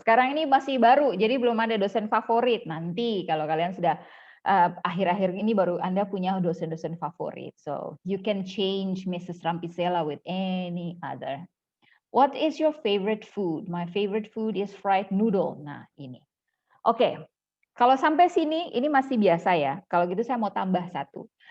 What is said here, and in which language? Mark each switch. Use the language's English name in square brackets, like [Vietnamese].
[Indonesian] Sekarang ini masih baru, jadi belum ada dosen favorit. Nanti kalau kalian sudah akhir-akhir ini baru Anda punya dosen-dosen favorit. [English] So you can change Mrs. Rampisella with any other. What is your favorite food? My favorite food is fried noodle. [Indonesian] Nah ini. Oke, kalau sampai sini ini masih biasa ya. Kalau gitu saya mau tambah satu.